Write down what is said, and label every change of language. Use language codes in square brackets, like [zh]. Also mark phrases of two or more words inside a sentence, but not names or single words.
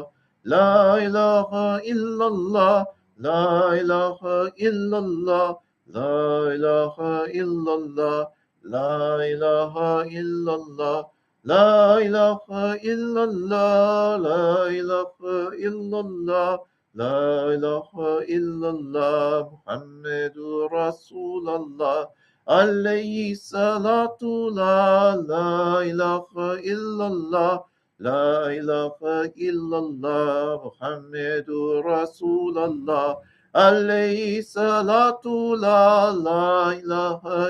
[ar] لا إله إلا الله، لا إله إلا الله، لا إله إلا الله، لا إله إلا الله، لا إله إلا الله، لا إله إلا الله، لا إله إلا الله، محمد رسول الله، عليه الصلاة لا إله إلا الله. لا إله إلا الله محمد رسول الله عليه الصلاة لا إله